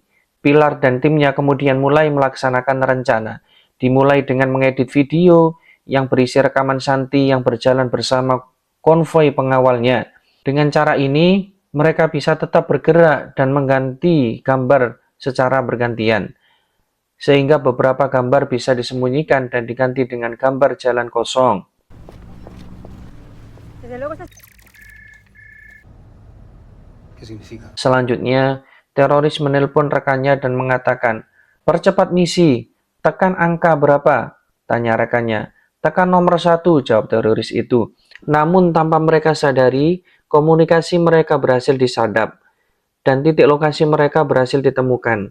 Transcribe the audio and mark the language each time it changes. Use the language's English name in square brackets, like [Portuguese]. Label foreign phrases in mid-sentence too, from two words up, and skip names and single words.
[Indonesian] Pilar dan timnya kemudian mulai melaksanakan rencana, dimulai dengan mengedit video yang berisi rekaman Santi yang berjalan bersama konvoi pengawalnya. Dengan cara ini, mereka bisa tetap bergerak dan mengganti gambar secara bergantian, sehingga beberapa gambar bisa disembunyikan dan diganti dengan gambar jalan kosong. [Spanish] Desde luego estás... ¿Qué significa? [Indonesian] Selanjutnya, teroris menelpon rekannya dan mengatakan, "Percepat misi, tekan angka berapa?" Tanya rekannya. "Tekan nomor 1, jawab teroris itu. Namun tanpa mereka sadari, komunikasi mereka berhasil disadap, dan titik lokasi mereka berhasil ditemukan.